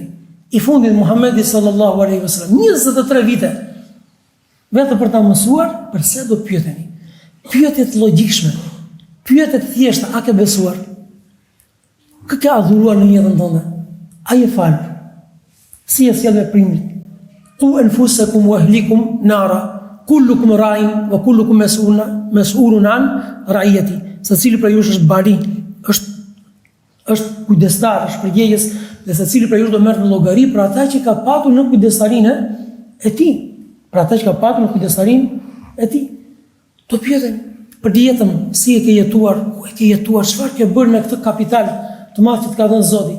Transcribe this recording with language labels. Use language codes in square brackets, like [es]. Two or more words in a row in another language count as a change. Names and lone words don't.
[sq] I fundit Muhamedi [ar] صلى الله عليه وسلم [sq] 23 vite vetëm për ta mësuar përse do të pyeteni. Pyetje të logjikshme, pyetje të thjeshta, a ke besuar? Kë ke adhuruar në jetën tënde? A je fal? Si e sjell veprimin? [ar] قوا أنفسكم وأهليكم نارا كلكم راع وكلكم مسؤول عن رعيته. [sq] Secili prej jush është bari, është kujdestar, është përgjegjës dhe secili prej jush do merr në llogari për ata që ka patur në kujdestarinë e tij. Për ata që ka patur në kujdestarinë e tij. Do pyeten për jetën, si e ke jetuar, ku e ke jetuar, çfarë ke bërë me këtë kapital të madh që të ka dhënë Zoti.